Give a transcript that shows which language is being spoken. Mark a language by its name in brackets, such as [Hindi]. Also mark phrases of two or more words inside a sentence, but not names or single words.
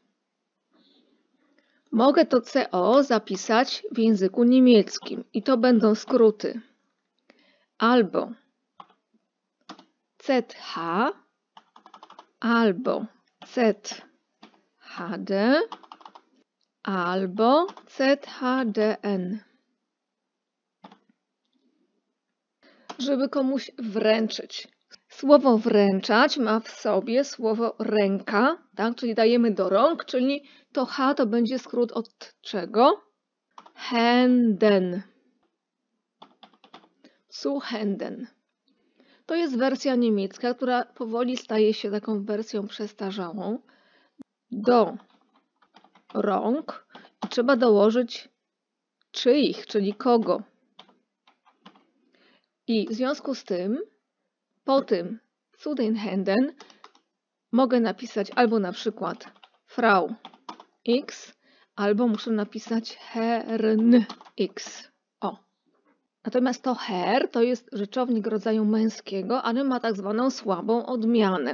[Polish] Mogę to CO zapisać w języku niemieckim i to będą skróty albo ZH, albo ZHD, albo ZHDN. Żeby komuś wręczyć. Słowo wręczać ma w sobie słowo ręka, tak? Czyli dajemy do rąk, czyli to H to będzie skrót od czego? [German] Händen. Zu Händen. [Polish] To jest wersja niemiecka, która powoli staje się taką wersją przestarzałą. Do rąk trzeba dołożyć czyich, czyli kogo. I w związku z tym po tym [German] zu den Händen [Polish] mogę napisać albo na przykład Frau X, albo muszę napisać Herrn X. O. Natomiast to Herr to jest rzeczownik rodzaju męskiego, ale ma tak zwaną słabą odmianę.